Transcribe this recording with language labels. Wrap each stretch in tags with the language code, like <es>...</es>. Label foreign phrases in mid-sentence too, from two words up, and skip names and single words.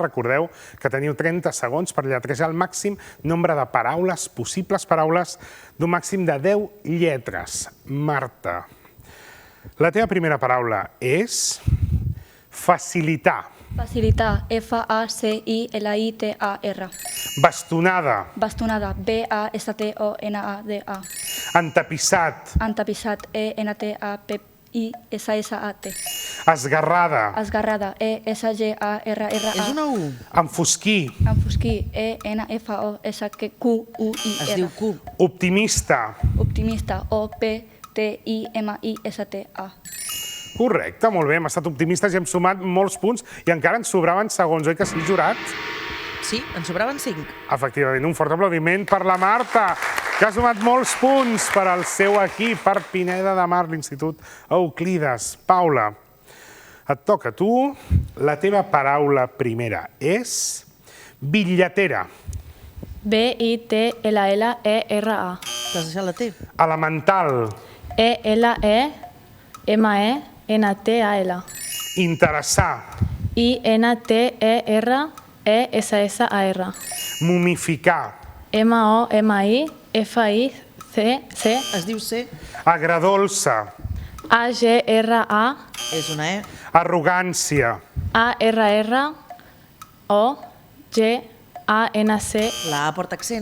<ca>Recordeu que teniu 30 segons per lletrejar el màxim nombre de paraules, possibles paraules, d'un màxim de 10 lletres. Marta, la teva primera paraula és facilitar. Facilitar. F-A-C-I-L-I-T-A-R. Bastonada. Bastonada. B-A-S-T-O-N-A-D-A. Entapissat. Entapissat. E-N-T-A-P-I-S-S-A-T. Esgarrada. Esgarrada. E-S-G-A-R-R-A. És una U. Enfosquir. Enfosquir. E-N-F-O-S-Q-U-I-R. Es diu Q. Optimista. Optimista. O-P-T-I-M-I-S-T-A. Correcte, molt bé, hem estat optimistes i hem sumat molts punts i encara ens sobraven segons, oi que sí, jurat? Sí, en sobraven 5. Efectivament, un fort aplaudiment per la Marta, que ha sumat molts punts per al seu equip, per Pineda de Mar, l'Institut Euclides. Paula, et toca a tu. La teva paraula primera és bitlletera. B-I-T-L-L-E-R-A. T'has deixat la T? Elemental. E-L-E-M-E-N-T-A-L. Interessar. I-N-T-E-R-E-S-S-A-R. Mumificar. M-O-M-I-F-I-C-C. Es diu C. Agredolça. A-G-R-A. És una E. Arrogància. A-R-R-O-G-A-N-C. La A porta accent.</ca>